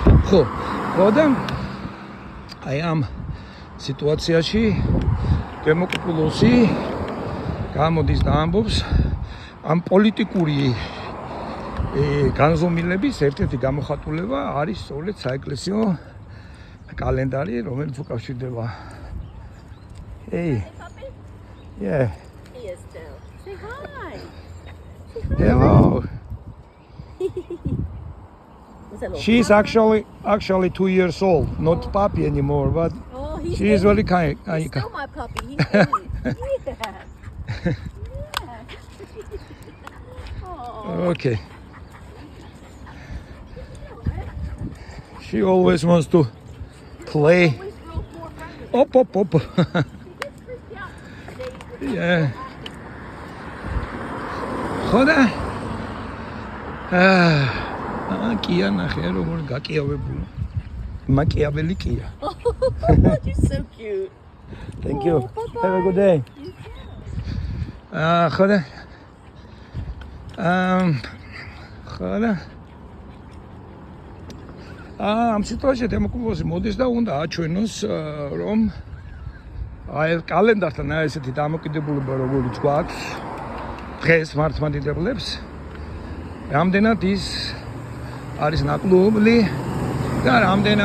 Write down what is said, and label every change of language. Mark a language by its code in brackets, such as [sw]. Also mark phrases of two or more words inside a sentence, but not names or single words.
[ka] ხო და აი ამ სიტუაციაში დემოკრატიულოსი გამოდის და ამბობს ამ პოლიტიკური განზომილების ერთ-ერთი გამოხატულება არის სწორედ საეკლესიო კალენდარი, რომელიც უკავშირდება Hey. [en] Yeah. He is still. Say hi. Hello. She's actually 2 years old, not puppy anymore, but she is really kind. He's still my puppy. He's 8. Yeah. Okay. She always wants to play. Op. Yeah. [ka] ხოდა კია ნახე როგორ გაკიავებული მაკიაველი კია [en] You're so cute. Thank you. Bye-bye. Have a good day. [ka] ხოდა ამ სიტუაციაში დემოკრატიულოსი მოდის და უნდა აჩვენოს რომ აი კალენდართან ესეთი დამოკიდებულება როგორც გვაქვს დღეს მართლმადიდებლებს რამდენად ის არის ნაკლუბლი და რამდენად